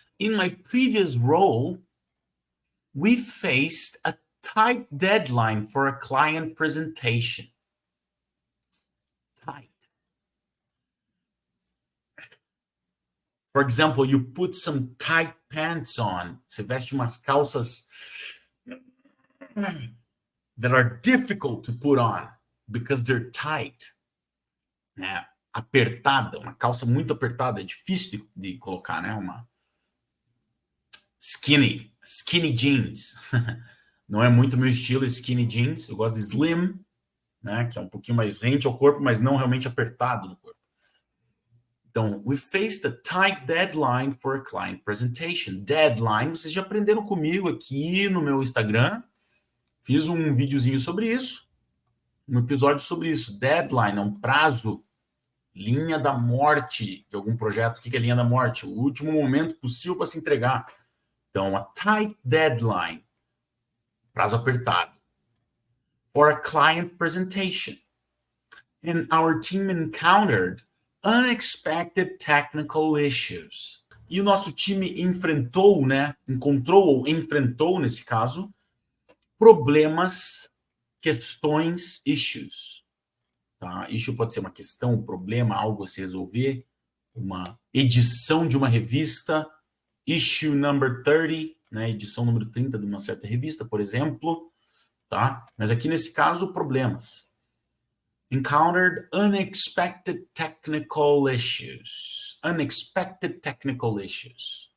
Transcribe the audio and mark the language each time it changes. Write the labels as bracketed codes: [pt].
[en] In my previous role, we faced a tight deadline for a client presentation. Tight. For example, you put some tight pants on. [pt] Você veste umas calças [en] that are difficult to put on because they're tight. Né? [pt] Apertada, uma calça muito apertada, é difícil de colocar, né? Uma skinny jeans. Não é muito meu estilo skinny jeans. Eu gosto de slim, né? Que é um pouquinho mais rente ao corpo, mas não realmente apertado no corpo. [en] Então, we faced a tight deadline for a client presentation. [pt] Deadline, vocês já aprenderam comigo aqui no meu Instagram. Fiz um videozinho sobre isso. Um episódio sobre isso. Deadline é um prazo, linha da morte de algum projeto. O que é linha da morte? O último momento possível para se entregar. [en] Então, a tight deadline, [pt] prazo apertado, [en] for a client presentation. And our team encountered unexpected technical issues. [pt] E o nosso time enfrentou, né? Encontrou ou enfrentou, nesse caso, problemas, questões, issues. Tá? Issue pode ser uma questão, um problema, algo a se resolver, uma edição de uma revista, [en] issue number 30, [pt] né, edição número 30 de uma certa revista, por exemplo, tá? Mas aqui nesse caso, problemas. [en] Encountered unexpected technical issues. Unexpected technical issues.